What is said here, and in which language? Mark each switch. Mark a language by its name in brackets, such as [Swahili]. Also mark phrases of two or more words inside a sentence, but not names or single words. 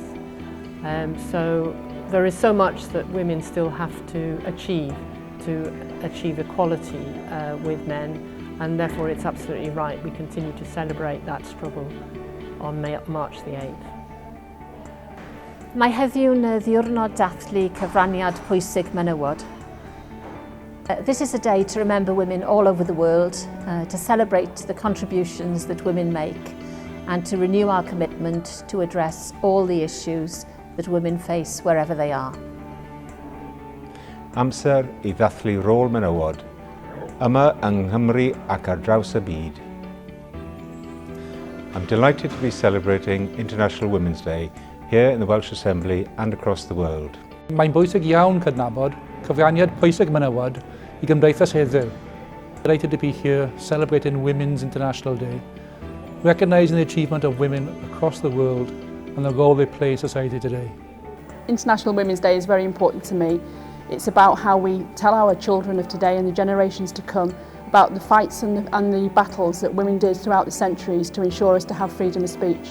[English] So there is so much that women still have to achieve equality with men, and therefore it's absolutely right we continue to celebrate that struggle on March the 8th. [Welsh] Mae heddiw'n ddiwrnod dathlu cyfraniad pwysig menywod. [English] This is a day to remember women all over the world, to celebrate the contributions that women make, and to renew our commitment to address all the issues that women face wherever they are. [Welsh] Amser I ddathlu rôl menywod, yma yng Nghymru ac ar draws y byd. [English] I'm delighted to be celebrating International Women's Day here in the Welsh Assembly and across the world. [Welsh] Mae'n bwysig iawn cydnabod cyfraniad pwysig menywod I gymdeithas heddiw. [English] Delighted to be here celebrating Women's International Day, recognising the achievement of women across the world and the role they play in society today. International Women's Day is very important to me. It's about how we tell our children of today and the generations to come about the fights and the battles that women did throughout the centuries to ensure us to have freedom of speech.